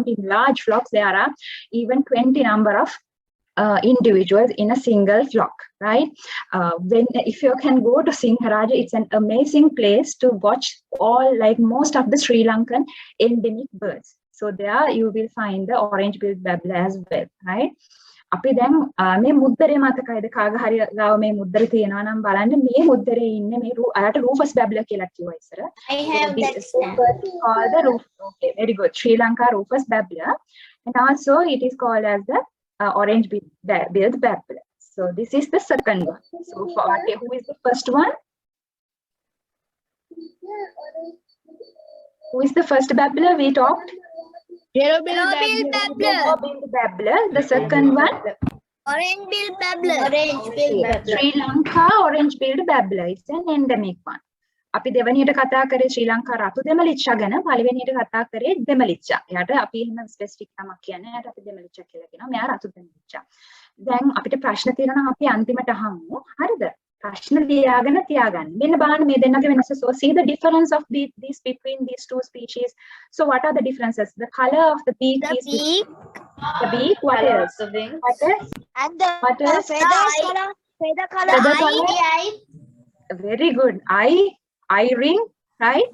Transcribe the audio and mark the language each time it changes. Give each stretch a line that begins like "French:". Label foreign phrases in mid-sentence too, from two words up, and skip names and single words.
English: In large flocks there are even 20 number of individuals in a single flock, right? If you can go to Singharaja, it's an amazing place to watch like most of the Sri Lankan endemic birds. So there you will find the orange-billed babbler as well, right?
Sinhala: අපි දැන් මේ මුද්දරේ මතකයිද කාග හරි ගාව මේ මුද්දර තියෙනවා නම් බලන්න මේ මුද්දරේ ඉන්නේ මේ අරට
English: rufous babbler
Sinhala: කියලා කිව්වා ඉස්සර.
English: I have that stamp. Called the roof. Okay, very good. Sri Lanka rufous babbler, and also it is called as the orange-billed babbler. So this is the second one. So who is the first one? Who is the first babbler we talked? Yellow-billed babbler. Yellow-billed babbler. The second one? Orange-billed babbler. Orange-billed babbler. Sri Lanka orange-billed babbler. It's an endemic one.
Sinhala: අපි දෙවනියට කතා කරේ ශ්‍රී ලංකා රතු දෙමලිච්චා ගැන, පළවෙනියට කතා කරේ දෙමලිච්චා. එයාට අපි එහෙම ස්පෙસિෆික් නමක් කියන්නේ. එයාට අපි දෙමලිච්චා කියලා කියනවා. මෙයා රතු දෙමලිච්චා. දැන් අපිට ප්‍රශ්න තියෙනවා අපි අන්තිමට අහමු. හරිද? ප්‍රශ්න ලියාගෙන තියාගන්න. මෙන්න බලන්න මේ දෙන්නගේ වෙනස.
English: So see the difference of these between these two species. So what are the differences? The color of the beak is the beak. What else? And the What else? feather color. Eye. Very good. Eye ring, right?